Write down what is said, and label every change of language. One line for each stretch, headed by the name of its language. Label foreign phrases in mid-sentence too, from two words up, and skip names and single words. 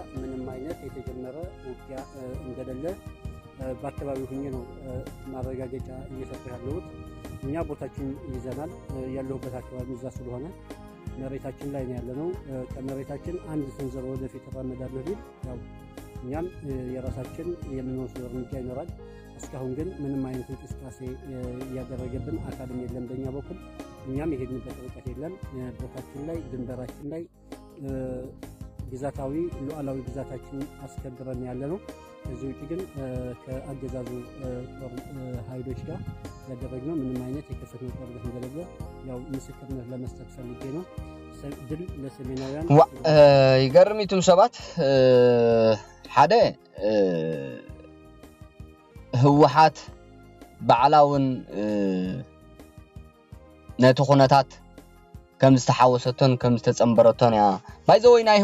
Amharic: ምንም አይነት የተጀመረ ውጊያ እንደሌለ በአካባቢው ሆኜ ነው ማረጋገጫ እየሰጠ ያለሁት። እኛ ቦታችን ይዘናል። ያለሁበት አካባቢ እዛ ስለሆነ መሬታችን ላይ ነው ያለነው። ከመሬታችን አንድ ስንዝር ወደፊት ተራመዳለሁ ቢል ያው እኛም የራሳችን የምንወስደው እርምጃ ይኖራል። እስካሁን ግን ምንም አይነት እንቅስቃሴ ያደረገብን አካልም የለም በእኛ በኩል። እኛም የሄድንበት ርቀት የለም። ቦታችን ላይ ድንበራችን ላይ ግዛታዊ ሉዓላዊ ግዛታችን አስከብረን ያለነው። ከዚህ ውጭ ግን ከአገዛዙ ጦር ኃይሎች ጋር ያደረግነው ምንም አይነት የከፈትነው ጦርነት እንደሌለ ያው ምስክርነት ለመስጠት ፈልጌ ነው። ድል ለሰሜናውያን
Tigrinya: ይገርሚቱም ሰባት ሓደ ህወሓት ባዕላውን ነቲ ኩነታት ከም ዝተሓወሰቶን ከም ዝተጸምበረቶን ያ ባይዘወይ ናይ